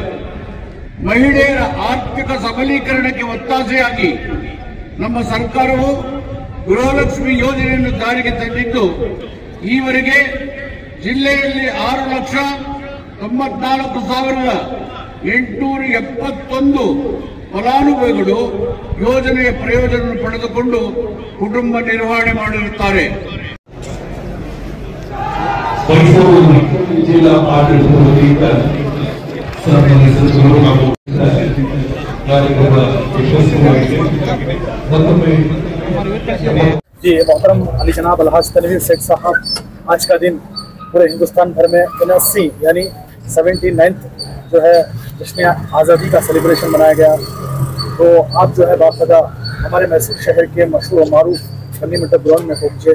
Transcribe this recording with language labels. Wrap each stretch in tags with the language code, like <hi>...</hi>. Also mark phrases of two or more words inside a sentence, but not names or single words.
<kn>ಮಹಿಳೆಯರ ಆರ್ಥಿಕ ಸಬಲೀಕರಣಕ್ಕೆ ಒತ್ತಾಸೆಯಾಗಿ ನಮ್ಮ ಸರ್ಕಾರವು ಗೃಹಲಕ್ಷ್ಮಿ ಯೋಜನೆಯನ್ನು ಜಾರಿಗೆ ತಂದಿದ್ದು, ಈವರೆಗೆ ಜಿಲ್ಲೆಯಲ್ಲಿ 6,94,871 ಫಲಾನುಭವಿಗಳು ಯೋಜನೆಯ ಪ್ರಯೋಜನ ಪಡೆದುಕೊಂಡು ಕುಟುಂಬ ನಿರ್ವಹಣೆ ಮಾಡಿರುತ್ತಾರೆ. ಮೈಸೂರು ಜಿಲ್ಲಾ ಆಡಳಿತ ವತಿಯಿಂದ ಸನ್ಮಾನ್ಯ ಸಚಿವರು ಹಾಗೂ ಕಾರ್ಯಕ್ರಮ ಯಶಸ್ವಿಯಾಗಿದೆ. ಮತ್ತೊಮ್ಮೆ</kn> <hi>जी मोहतरम अली जनाब अलहाज तनवीर शेख साहब, आज का दिन पूरे हिंदुस्तान भर में 79 यानी 79th जो है जश्न आज़ादी का सेलिब्रेशन मनाया गया। तो आप जो है बाकायदा हमारे मैसूर शहर के मशहूर और मारूफ फनी मंडप ग्राउंड में पहुँचे।</hi>